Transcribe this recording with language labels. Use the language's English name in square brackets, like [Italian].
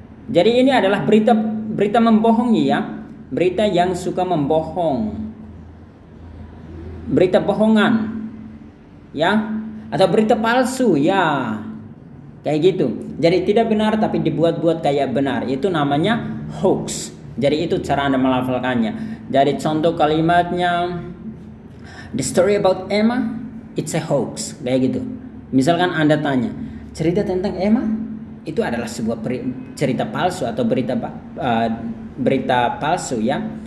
[Indonesian] Jadi ini adalah berita membohongi ya. Berita yang suka membohong. Berita bohongan. Ya, atau berita palsu ya. Kayak gitu. Jadi tidak benar tapi dibuat-buat kayak benar. Itu namanya hoax. Jadi itu cara Anda melafalkannya. Jadi contoh kalimatnya, [English] the story about Emma, it's a hoax. [Indonesian] Kayak gitu. Misalkan Anda tanya, cerita tentang Emma itu adalah sebuah cerita palsu atau berita palsu ya.